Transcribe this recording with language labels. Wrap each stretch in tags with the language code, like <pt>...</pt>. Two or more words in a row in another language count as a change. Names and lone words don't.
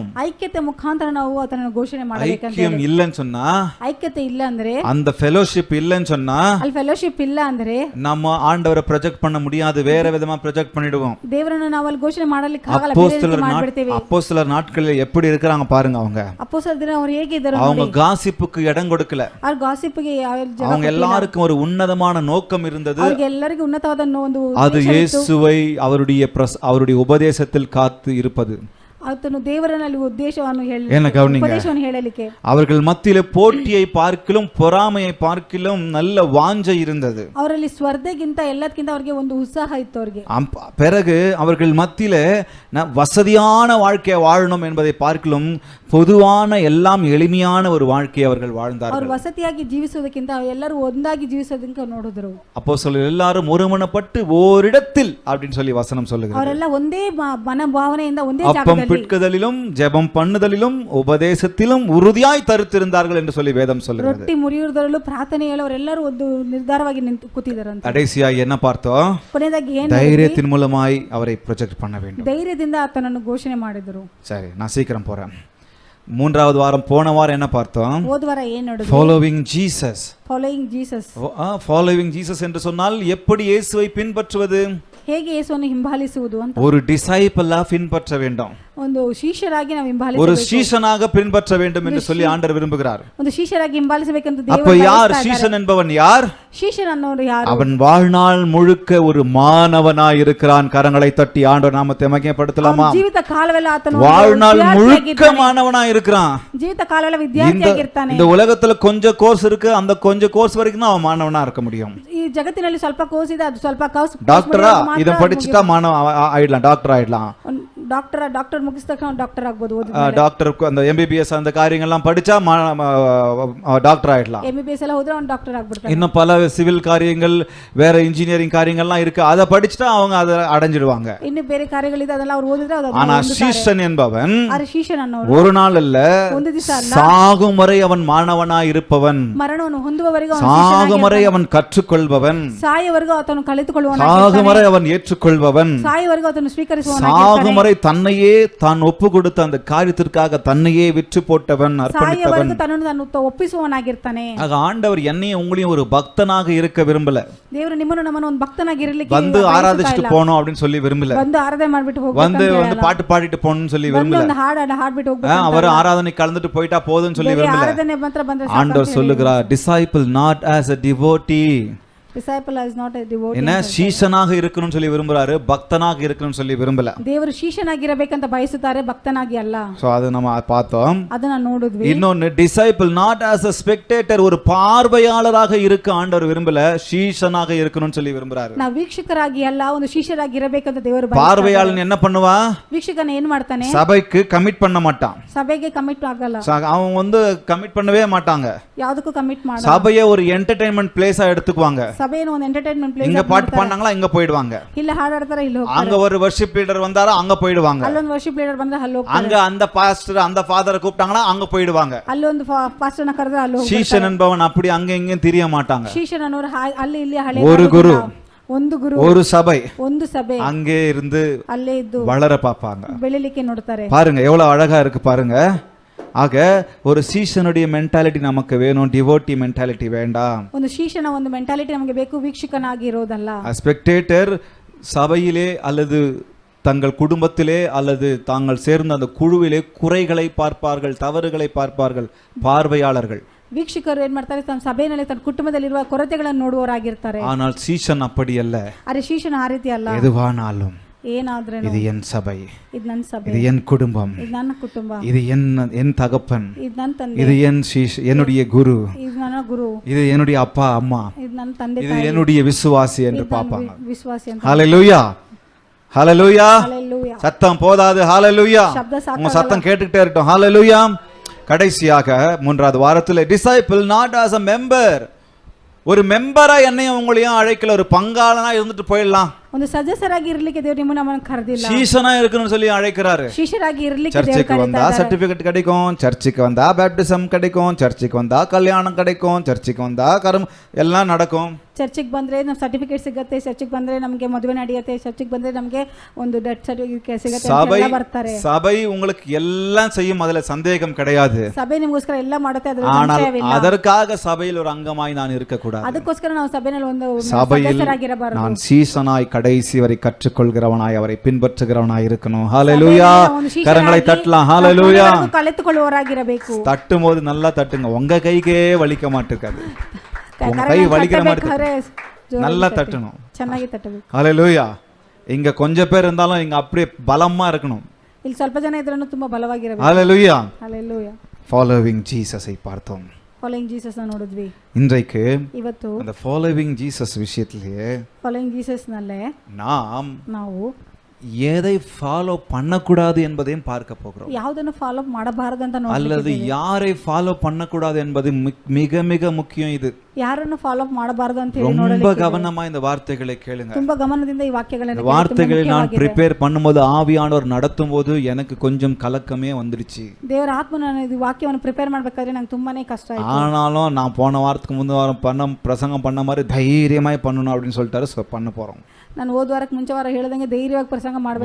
<kn>ಐಕ್ಯತೆ ಮುಖಾಂತರ ನಾವು ಅದನ್ನು ಘೋಷಣೆ ಮಾಡಬೇಕಂತ.</kn> <ta>ஐக்கியம் இல்லைன்னு சொன்னா,</ta> <kn>ಐಕ್ಯತೆ ಇಲ್ಲ ಅಂದ್ರೆ,</kn> <ta>அந்த ஃபெலோஷிப் இல்லைன்னு சொன்னா,</ta> <kn>ಅಲ್ಲಿ ಫೆಲೋಶಿಪ್ ಇಲ್ಲ ಅಂದ್ರೆ</kn> <ta>நம்ம ஆண்டவரை ப்ரொஜெக்ட் பண்ண முடியாது, வேற விதமா ப்ரொஜெக்ட் பண்ணிடுவோம்.</ta> <kn>ದೇವರನ್ನು ನಾವು ಅಲ್ಲಿ ಘೋಷಣೆ ಮಾಡಲಿಕ್ಕೆ ಆಗಲ್ಲ, ಬೇರೆ ರೀತಿ ಮಾಡ್ಬಿಡ್ತೀವಿ.</kn> <ta>அப்போஸ்தலர் நாட்களில் எப்படி இருக்கிறாங்க பாருங்க. அவங்க</ta> <kn>ಅಪೊಸ್ತಲರ ದಿನ ಅವರು ಹೇಗಿದ್ದರು</kn> <ta>அவங்க காசிப்புக்கு இடம் கொடுக்கல.</ta> <kn>ಆ ಗಾಸಿಪ್ಗೆ</kn> <ta>அவங்க எல்லாருக்கும் ஒரு உன்னதமான நோக்கம் இருந்தது.</ta> <kn>ಅವರಿಗೆ ಎಲ್ಲರಿಗೂ ಉನ್ನತವಾದ ಒಂದು</kn> <ta>அது இயேசுவை அவருடைய உபதேசத்தில் காத்து இருப்பது.</ta> <kn>ಆತನು ದೇವರಲ್ಲಿ ಉದ್ದೇಶವನ್ನು உபதேசವನ್ನು ಹೇಳಲಿಕ್ಕೆ</kn> <ta>அவர்கள் மத்தியிலே போட்டியை பார்க்கிலும் பொறாமையை பார்க்கிலும் நல்ல வாஞ்சை இருந்தது.</ta> <kn>ಅವರಲ್ಲಿ ಸ್ಪರ್ಧೆಗಿಂತ ಎಲ್ಲದಕ್ಕಿಂತ ಅವರಿಗೆ ಒಂದು ಉತ್ಸಾಹ ಇತ್ತು. ಅವರಿಗೆ</kn> <ta>பிறகு அவர்கள் மத்தியிலே வசதியான வாழ்க்கையை வாழணும் என்பதை பார்க்கிலும் பொதுவான எல்லாம் எளிமையான ஒரு வாழ்க்கையை அவர்கள் வாழ்ந்தார்கள்.</ta> <kn>ಅವರು ವಸತಿಯಾಗಿ ಜೀವಿಸುವುದಕ್ಕಿಂತ ಎಲ್ಲರೂ ಒಂದಾಗಿ ಜೀವಿಸೋದಕ್ಕೆ ನೋಡಿದ್ರು.</kn> <ta>அப்போஸ்தலர் எல்லாரும் ஒருமனப்பட்டு ஓரிடத்தில் அப்படின்னு சொல்லி வசனம் சொல்லுகிறது.</ta> <kn>ಅವರೆಲ್ಲ ಒಂದೇ ಮನೋಭಾವನೆಯಿಂದ ಒಂದೇ</kn> <ta>அப்பம் பிட்குதலிலும் ஜெபம் பண்ணுதலிலும் உபதேசத்திலும் உறுதியாய் தரித்திருந்தார்கள் என்று சொல்லி வேதம் சொல்லுகிறது.</ta> <kn>ರೊಟ್ಟಿ ಮುರಿಯುವುದರಲ್ಲೂ ಪ್ರಾರ್ಥನೆಯಲ್ಲೂ ಅವರೆಲ್ಲರೂ ಒಂದು ನಿರ್ಧಾರವಾಗಿ ನಿಂತು ಕೂತಿದ್ದರಂತೆ.</kn> <ta>கடைசியாக என்ன பார்த்தோம்?</ta> <kn>ಕೊನೆಯದಾಗಿ ಏನು?</kn> <ta>தைரியத்தின் மூலமாய் அவரை ப்ரொஜெக்ட் பண்ண வேண்டும்.</ta> <kn>ಧೈರ್ಯದಿಂದ ಆತನನ್ನು ಘೋಷಣೆ ಮಾಡಿದರು.</kn> <ta>சரி, நான் சீக்கிரம் போறேன். மூன்றாவது வாரம் போன வாரம் என்ன பார்த்தோம்?</ta> <kn>ಹೋದ ವಾರ ಏನು ನೋಡಿದ್ವಿ?</kn> <en>Following Jesus. Following Jesus. Following Jesus</en> <ta>என்று சொன்னால் எப்படி இயேசுவை பின்பற்றுவது?</ta> <kn>ಹೇಗೆ ಯೇಸುವನ್ನು ಹಿಂಬಾಲಿಸುವುದು ಅಂತ.</kn> <ta>ஒரு டிசைபிளா பின்பற்ற வேண்டும்.</ta> <kn>ಒಂದು ಶಿಷ್ಯರಾಗಿ ನಾವು ಹಿಂಬಾಲಿಸಬೇಕು.</kn> <ta>ஒரு சீஷனாக பின்பற்ற வேண்டும் என்று சொல்லி ஆண்டவர் விரும்புகிறார்.</ta> <kn>ಒಂದು ಶಿಷ್ಯರಾಗಿ ಹಿಂಬಾಲಿಸಬೇಕಂತ ದೇವರು</kn> <ta>அப்ப யார் சீஷன் என்பவன்? யார் சீஷன் ಅನ್ನೋರು யாರು? அவன் வாழ்நாள் முழுக்க ஒரு மாணவனாய் இருக்கிறான். கரங்களை தட்டி ஆண்டவர் நாமத்தை மகிமைப்படுத்தலாமா?</ta> <kn>ಜೀವಿತ ಕಾಲವೆಲ್ಲ ಆತನು</kn> <ta>வாழ்நாள் முழுக்க மாணவனாய் இருக்கிறான்.</ta> <kn>ಜೀವಿತ ಕಾಲವೆಲ್ಲ ವಿದ್ಯಾರ್ಥಿಯಾಗಿರ್ತಾನೆ.</kn> <ta>இந்த உலகத்துல கொஞ்சம் கோர்ஸ் இருக்கு, அந்த கொஞ்சம் கோர்ஸ் வரைக்கும் தான் அவன் மாணவனா இருக்க முடியும்.</ta> <kn>ಈ ಜಗತ್ತಿನಲ್ಲಿ ಸ್ವಲ್ಪ ಕೋರ್ಸ್ ಇದೆ, ಅದು ಸ್ವಲ್ಪ ಕೋರ್ಸ್.</kn> <ta>டாக்டரா இத படிச்சிட்டா மாணவ ஆயிடலாம், டாக்டர் ஆயிடலாம்.</ta> <kn>டாக்டர் ಮುಗಿಸಿದ ತಕ್ಷಣ டாக்டர் ಆಗ್ಬೋದು.</kn> <ta>டாக்டர் அந்த MBBS அந்த காரியங்கள்லாம் படிச்சா டாக்டர் ஆயிடலாம். MBBS எல்லாம் ಹೋದ್ರೆ அவன் டாக்டர் ಆಗ್ಬಿಡ್ತಾನೆ. இன்னும் பல சிவில் காரியங்கள், வேற இன்ஜினியரிங் காரியங்கள்லாம் இருக்கு, அதை படிச்சுட்டா அவங்க அதை அடைஞ்சிடுவாங்க.</ta> <kn>இன்னும் ಬೇರೆ ಕಾರ್ಯಗಳಿದೆ, ಅದೆಲ್ಲ ಅವರು ಓದಿದ್ರೆ ಅದು.</kn> <ta>ஆனா சீஷன் என்பவன்</ta> <kn>சீஷன் ಅನ್ನೋರು</kn> <ta>ஒரு நாள் அல்ல,</ta> <kn>ಒಂದು ದಿವಸ ಅಲ್ಲ,</kn> <ta>சாகும் வரை அவன் மாணவனாய் இருப்பவன்,</ta> <kn>ಮರಣವನ್ನು ಹೊಂದುವವರೆಗೂ</kn> <ta>சாகும் வரை அவன் கற்றுக்கொள்பவன்,</ta> <kn>ಸಾಯುವವರೆಗೂ ಆತನು ಕಲಿತುಕೊಳ್ಳುವವನು,</kn> <ta>சாகும் வரை அவன் ஏற்றுக்கொள்பவன்,</ta> <kn>ಸಾಯುವವರೆಗೂ ಆತನು ಸ್ವೀಕರಿಸುವವನು,</kn> <ta>சாகும் வரை தன்னையே தான் ஒப்பு கொடுத்த அந்த காரியத்திற்காக தன்னையே விற்று போட்டவன், அர்ப்பணித்தவன்,</ta> <kn>ತನ್ನನ್ನು ಒಪ್ಪಿಸುವವನಾಗಿರ್ತಾನೆ.</kn> <ta>ஆக ஆண்டவர் என்னையும் உங்களையும் ஒரு பக்தனாக இருக்க விரும்பல.</ta> <kn>ದೇವರು ನಿಮ್ಮನ್ನು ನಮ್ಮನ್ನು ಒಂದು ಭಕ್ತನಾಗಿ ಇರಲಿಕ್ಕೆ,</kn> <ta>வந்து ஆராதிச்சிட்டு போணும் அப்படின்னு சொல்லி விரும்பல.</ta> <kn>வந்து ஆராதನೆ ಮಾಡಿಬಿಟ್ಟು ಹೋಗಬೇಕು,</kn> <ta>வந்து பாட்டு பாடிட்டு போணும்னு சொல்லி விரும்பல.</ta> <kn>ಒಂದು ಹಾಡ್ಬಿಟ್ಟು ಹೋಗಬೇಕು,</kn> <ta>அவர் ஆராதனை கலந்துட்டு போய்ட்டா போதும்னு சொல்லி விரும்பல. ஆராதனை மாத்திர ಬಂದ್ರೆ ஆண்டவர் சொல்லுகிறார்,</ta> <en>disciple not as a devotee. disciple is not a devotee.</en> <ta>என்ன சீஷனாக இருக்கணும்னு சொல்லி விரும்புறாரு, பக்தனாக இருக்கணும்னு சொல்லி விரும்பல.</ta> <kn>ದೇವರು ಶಿಷ್ಯನಾಗಿರಬೇಕಂತ ಬಯಸುತ್ತಾರೆ, ಭಕ್ತನಾಗಿ ಅಲ್ಲ.</kn> <ta>சோ அது நம்ம பார்த்தோம்.</ta> <kn>ಅದನ್ನ ನೋಡಿದ್ವಿ.</kn> <en>இன்னொன்னு disciple not as a spectator,</en> <ta>ஒரு பார்வையாளராக இருக்க ஆண்டவர் விரும்பல, சீஷனாக இருக்கணும்னு சொல்லி விரும்புறாரு.</ta> <kn>ನಾವು ವೀಕ್ಷಕರಾಗಿ ಅಲ್ಲ, ಒಂದು ಶಿಷ್ಯರಾಗಿ ಇರಬೇಕಂತ ದೇವರು ಬಯಸುತ್ತಾರೆ.</kn> <ta>பார்வையாளன் என்ன பண்ணுவா?</ta> <kn>ವೀಕ್ಷಕನ ಏನ್ ಮಾಡ್ತಾನೆ?</kn> <ta>சபைக்கு கமிட் பண்ண மாட்டான்.</ta> <kn>ಸಭೆಗೆ ಕಮಿಟ್ ಆಗಲ್ಲ.</kn> <ta>அவன் வந்து கமிட் பண்ணவே மாட்டாங்க.</ta> <kn>ಯಾವುದಕ್ಕೂ ಕಮಿಟ್ ಮಾಡಲ್ಲ.</kn> <ta>சபையை ஒரு</ta> <en>entertainment place</en> <ta>எடுத்துக்குவாங்க.</ta> <kn>ಸಭೆಯನ್ನು ಒಂದು</kn> <en>entertainment place</en> <ta>இங்க பாட்டு பண்ணாங்களா இங்க போய்டுவாங்க.</ta> <kn>ಇಲ್ಲ ಹಾಡಾಡ್ತಾರೆ ಇಲ್ಲಿ ಹೋಗ್ತಾರೆ.</kn> <ta>அங்க ஒரு</ta> <en>worship leader</en> <ta>வந்தாரா அங்க போய்டுவாங்க.</ta> <kn>ಅಲ್ಲೊಂದು</kn> <en>worship leader</en> <kn>ಬಂದ್ರೆ ಅಲ್ಲಿ ಹೋಗ್ತಾರೆ.</kn> <ta>அங்க அந்த பாஸ்டர் அந்த ஃபாதரை கூப்பிட்டாங்களா அங்க போய்டுவாங்க.</ta> <kn>ಅಲ್ಲೊಂದು ಪಾಸ್ಟರ್ನ ಕರೆದ್ರೆ ಅಲ್ಲಿ ಹೋಗ್ತಾರೆ.</kn> <ta>சீஷன் என்பவன் அப்படி அங்க இங்க தெரிய மாட்டாங்க.</ta> <kn>ಶಿಷ್ಯನವರು ಅಲ್ಲಿ ಇಲ್ಲಿ ಹಳೆ</kn> <ta>ஒரு குரு,</ta> <kn>ಒಂದು ಗುರು,</kn> <ta>ஒரு சபை,</ta> <kn>ಒಂದು ಸಭೆ</kn> <ta>அங்கே இருந்து</ta> <kn>ಅಲ್ಲೇ ಇದ್ದು</kn> <ta>வளர பாப்பாங்க.</ta> <kn>ಬೆಳಿಲಿಕ್ಕೆ ನೋಡ್ತಾರೆ.</kn> <ta>பாருங்க எவ்வளவு அழகா இருக்கு பாருங்க. ஆக ஒரு சீஷனுடைய மென்டாலிட்டி நமக்கு வேணும்,</ta> <en>devotee mentality</en> <ta>வேண்டாம்.</ta> <kn>ಒಂದು ಶಿಷ್ಯನ ಒಂದು ಮೆಂಟಾಲಿಟಿ ನಮಗೆ ಬೇಕು, ವೀಕ್ಷಕನಾಗಿ ಇರೋದಲ್ಲ.</kn> <ta>ஸ்பெக்டேட்டர் சபையிலே அல்லது தங்கள் குடும்பத்திலே அல்லது தாங்கள் சேர்ந்த அந்த குழுவிலே குறைகளை பார்ப்பார்கள், தவறுகளை பார்ப்பார்கள், பார்வையாளர்கள்.</ta> <kn>ವೀಕ್ಷಕರು ಏನ್ ಮಾಡ್ತಾರೆ, ತಮ್ಮ ಸಭೆಯಲ್ಲಿ ತನ್ನ ಕುಟುಂಬದಲ್ಲಿರುವ ಕೊರತೆಗಳನ್ನು ನೋಡುವವರಾಗಿರ್ತಾರೆ.</kn> <ta>ஆனால் சீஷன் அப்படி அல்ல.</ta> <kn>ಅರೆ ಶಿಷ್ಯನ ಆ ರೀತಿ ಅಲ್ಲ.</kn> <ta>எதுவானாலும்</ta> <kn>ಏನಾದ್ರೂ</kn> <ta>இது என் சபை,</ta> <kn>ಇದು ನನ್ನ ಸಭೆ,</kn> <ta>இது என் குடும்பம்,</ta> <kn>ಇದು ನನ್ನ ಕುಟುಂಬ,</kn> <ta>இது என் தகப்பன்,</ta> <kn>ಇದು ನನ್ನ ತಂದೆ,</kn> <ta>இது என் என்னுடைய குரு,</ta> <kn>ಇದು ನನ್ನ ಗುರು,</kn> <ta>இது என்னுடைய அப்பா அம்மா,</ta> <kn>ಇದು ನನ್ನ ತಂದೆ</kn> <ta>இது</ta> <kn>ತಾಯಿ,</kn> <ta>என்னுடைய விசுவாசி என்று</ta> <kn>ಇದು ನನ್ನ</kn> <ta>பார்ப்பாங்க.</ta> <kn>ವಿಶ್ವಾಸಿ ಅಂತ.</kn> <ta>ஹalleluya, ஹalleluya.</ta> <kn>ಹalleluya.</kn> <ta>சத்தம் போதாது, ஹalleluya.</ta> <kn>ಶಬ್ದ ಸಾಕು.</kn> <ta>உங்க சத்தம் கேட்டுக்கிட்டே இருக்கட்டும், ஹalleluya. கடைசியாக மூன்றாவது வாரத்தில்</ta> <en>disciple not as a member,</en> <ta>ஒரு மெம்பரா என்னையும் உங்களையும் அழைக்கல, ஒரு பங்காளனா இருந்துட்டு போயிடலாம்.</ta> <kn>ಒಂದು ಸದಸ್ಯರಾಗಿ ಇರಲಿಕ್ಕೆ ದೇವರು ನಮ್ಮನ್ನು ಕರೆದಿಲ್ಲ.</kn> <ta>சீஷனா இருக்கணும்னு சொல்லி அழைக்கிறாரு.</ta> <kn>ಶಿಷ್ಯರಾಗಿ ಇರಲಿಕ್ಕೆ ದೇವರು</kn> <ta>சர்ச்சுக்கு வந்தா</ta> <kn>ಕರೆದಿದ್ದಾರೆ.</kn> <ta>சர்டிபிகேட் கிடைக்கும், சர்ச்சுக்கு வந்தா பேப்டிசம் கிடைக்கும், சர்ச்சுக்கு வந்தா கல்யாணம் கிடைக்கும், சர்ச்சுக்கு வந்தா எல்லாம் நடக்கும்.</ta> <kn>ಚರ್ಚಿಗೆ ಬಂದ್ರೆ ನಮ್ಮ ಸರ್ಟಿಫಿಕೇಟ್ ಸಿಗುತ್ತೆ, ಚರ್ಚಿಗೆ ಬಂದ್ರೆ ನಮಗೆ ಮದುವೆ ನಡೆಯುತ್ತೆ, ಚರ್ಚಿಗೆ ಬಂದ್ರೆ ನಮಗೆ ಒಂದು ಡೆತ್ ಸರ್ಟಿಫಿಕೇಟ್ ಸಿಗುತ್ತೆ ಅಂತ ಎಲ್ಲ ಬರ್ತಾರೆ.</kn> <ta>சபை உங்களுக்கு எல்லாம் செய்யும், அதுல சந்தேகம் கிடையாது.</ta> <kn>ಸಭೆ ನಿಮಗೋಸ್ಕರ ಎಲ್ಲ ಮಾಡುತ್ತೆ, ಅದರಲ್ಲಿ</kn> <ta>ஆனால்</ta> <kn>ಸಂಶಯವಿಲ್ಲ.</kn> <ta>அதற்காக சபையில் ஒரு அங்கமாய் நான் இருக்க கூடாது.</ta> <kn>ಅದಕ್ಕೋಸ್ಕರ ನಾವು ಸಭೆಯಲ್ಲಿ ಒಂದು</kn> <ta>சபையில்</ta> <kn>ಸದಸ್ಯರಾಗಿರಬಾರದು.</kn> <ta>நான் சீசனாய் கடைசி வரை கற்றுக்கொள்கிறவனாய் அவரை பின்பற்றுகிறவனாய் இருக்கணும். ஹalleluya. கரங்களை தட்டலாம். ஹalleluya.</ta> <kn>கலைத்துக்கொள்வராಗಿರಬೇಕು.</kn> <ta>தட்டும்போது நல்லா தட்டுங்க, உங்க கைக்கே வலிக்க மாட்டேங்குது. உங்க கை வலிக்கிற மாதிரி நல்லா தட்டணும்,</ta> <kn>ಚೆನ್ನಾಗಿ ತಟ್ಟಬೇಕು.</kn> <ta>ஹalleluya. இங்க கொஞ்சம் பேர் இருந்தாலும் இங்க அப்படியே பலமா இருக்கணும்.</ta> <kn>ಇಲ್ಲಿ ಸ್ವಲ್ಪ ಜನ ಇದ್ರೂ ತುಂಬಾ ಬಲವಾಗಿರಬೇಕು.</kn> <ta>ஹalleluya.</ta> <kn>ಹalleluya.</kn> <en>Following Jesus பார்த்தோம். Following Jesus ನೋಡಿದ್ವಿ.</en> <ta>இன்றைக்கு</ta> <kn>ಇವತ್ತು</kn> <ta>அந்த</ta> <en>Following Jesus</en> <ta>விஷயத்திலேயே</ta> <en>Following Jesus</en> <kn>ನಲ್ಲೇ ನಾವು</kn> <ta>எதை ஃபாலோ பண்ணக்கூடாது என்பதையும் பார்க்க போகிறோம்.</ta> <kn>ಯಾವುದನ್ನು ಫಾಲೋ ಮಾಡಬಾರದು ಅಂತ</kn> <ta>அல்லது யாரை ஃபாலோ பண்ணக்கூடாது என்பது மிக மிக முக்கியம். இது</ta> <kn>ಯಾರನ್ನು ಫಾಲೋ ಮಾಡಬಾರದು ಅಂತ ಹೇಳಿ</kn> <ta>ரொம்ப கவனமா இந்த வார்த்தைகளை கேளுங்க.</ta> <kn>ತುಂಬಾ ಗಮನದಿಂದ ಈ ವಾಕ್ಯಗಳನ್ನು</kn> <ta>இந்த வார்த்தைகளை நான் ப்ரிப்பேர் பண்ணும்போது ஆவியானவர் நடத்தும் போது எனக்கு கொஞ்சம் கலக்கமே வந்துருச்சு.</ta> <kn>ದೇವರ ಆತ್ಮನ ಈ ವಾಕ್ಯವನ್ನು ಪ್ರಿಪೇರ್ ಮಾಡಬೇಕಾದ್ರೆ ನನಗೆ ತುಂಬಾನೇ ಕಷ್ಟ ಆಯ್ತು.</kn> <ta>ஆனாலும் நான் போன வாரத்துக்கு முந்தின வாரம் பிரசங்கம் பண்ண மாதிரி தைரியமாய் பண்ணணும் அப்படின்னு சொல்லிட்டாரு. பண்ண போறோம்.</ta> <kn>ನಾನು ಹೋದ ವಾರಕ್ಕೆ ಮುಂಚೆ ವಾರ ಹೇಳಿದಂಗೆ ಧೈರ್ಯವಾಗಿ ಪ್ರಸಂಗ ಮಾಡಬೇಕು,</kn>